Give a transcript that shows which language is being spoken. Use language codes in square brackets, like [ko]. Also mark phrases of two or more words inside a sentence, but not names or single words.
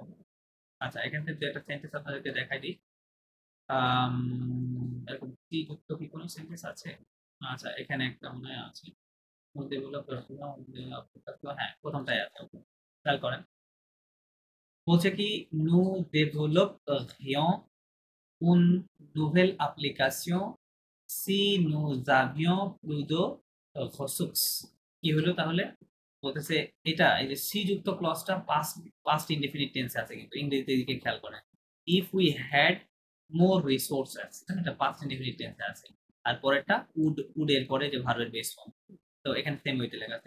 [bn] আচ্ছা এখান থেকে একটা সেন্টেন্স আপনাদেরকে দেখাই দিই, এরকম কি যুক্ত কি কোনো সেন্টেন্স আছে? আচ্ছা এখানে একটা মনে হয় আছে, হ্যাঁ প্রথমটাই আছে, খেয়াল করেন, বলছে কি নু ডেভেলপ [fr] une nouvelle application si nous avions plus de ressources। [bn] কি হলো তাহলে, বলতেছে এটা এই যে সি যুক্ত ক্লজটা পাস্ট ইনডেফিনিট টেন্সে আছে, কিন্তু ইংরেজিতে দিকে খেয়াল করেন, [en] if we had more resources, [bn] এটা পাস্ট ইনডেফিনিট টেন্সে আছে, আর পরেরটা উড এর পরে যে ভার্বের বেস ফর্ম, তো এখানে সেম ওইতে লেখা আছে।